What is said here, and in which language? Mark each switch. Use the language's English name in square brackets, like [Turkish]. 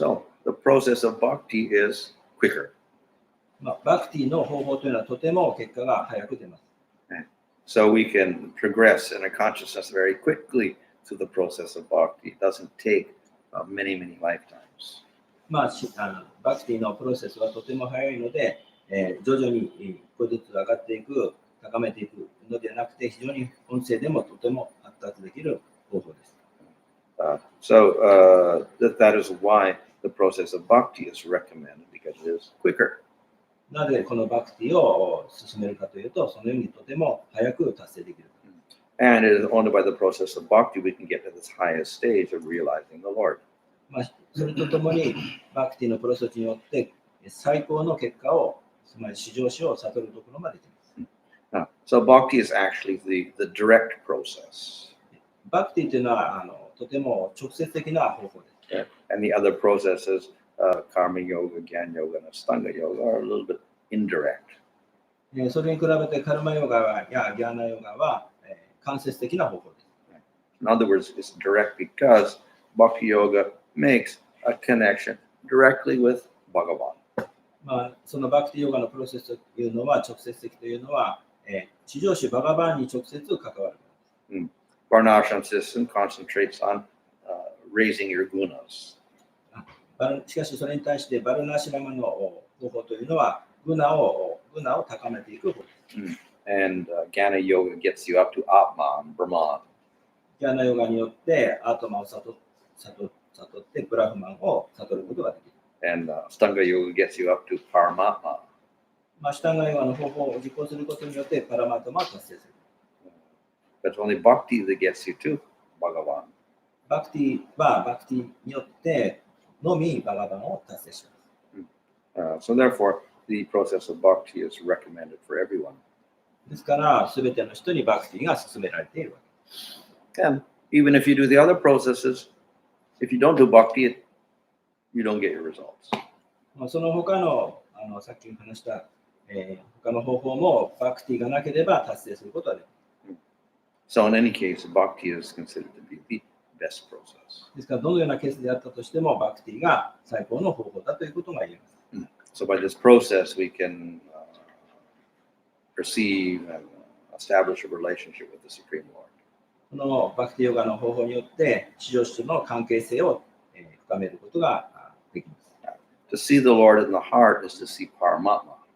[English] So the process of bhakti is quicker. [Japanese] バクティの方法というのはとても結果が早く出ます。 [English] So we can progress in our consciousness very quickly through the process of bhakti. It doesn't take many, many lifetimes. [Japanese] バクティのプロセスはとても早いので、徐々に一個ずつ上がっていく、高めていくのではなくて、非常に音声でもとても発達できる方法です。 [English] So that is why the process of bhakti is recommended, because it is quicker. [Japanese] なぜこのバクティを進めるかというと、そのようにとても早く達成できる。 [English] And it is only by the process of bhakti we can get to this highest stage of realizing the Lord. [Japanese] それとともに、バクティのプロセスによって最高の結果を、つまり至上主を悟るところまでできます。 [English] So bhakti is actually the direct process. [Japanese] バクティというのはとても直接的な方法です。 [English] And the other processes, karma yoga, jnana yoga, and astanga yoga, are a little bit indirect. [Japanese] それに比べてカルマヨガやギャーナヨガは間接的な方法です。 [English] In other words, it's direct because bhakti yoga makes a connection directly with Bhagavan. [Japanese] そのバクティヨガのプロセスというのは直接的というのは、至上主バガバンに直接関わる。 [English] Varnashram system concentrates on raising your gunas. [Japanese] しかしそれに対してバルナーシラマの方法というのはグナを高めていく方法です。 [English] And Jnana yoga gets you up to Atman, Brahman. [Japanese] ギャーナヨガによってアートマを悟ってブラフマンを悟ることができる。 [English] And Astanga yoga gets you up to Paramatma. [Japanese] まあ、従いはの方法を実行することによってパラマータマを達成する。 [English] But it's only bhakti that gets you to Bhagavan. [Japanese] バクティはバクティによってのみバガバンを達成します。 [English] So therefore, the process of bhakti is recommended for everyone. [Japanese] ですから、すべての人にバクティが勧められているわけです。 [English] And even if you do the other processes, if you don't do bhakti, you don't get your results. [Japanese] その他の、さっき話した、他の方法もバクティがなければ達成することはできる。 [English] So in any case, bhakti is considered to be the best process. [Japanese] ですから、どのようなケースであったとしても、バクティが最高の方法だということが言えます。 [English] So by this process, we can perceive and establish a relationship with the Supreme Lord. [Japanese] このバクティヨガの方法によって、地上主との関係性を深めることができます。 [English] To see the Lord in the heart is to see Paramatma.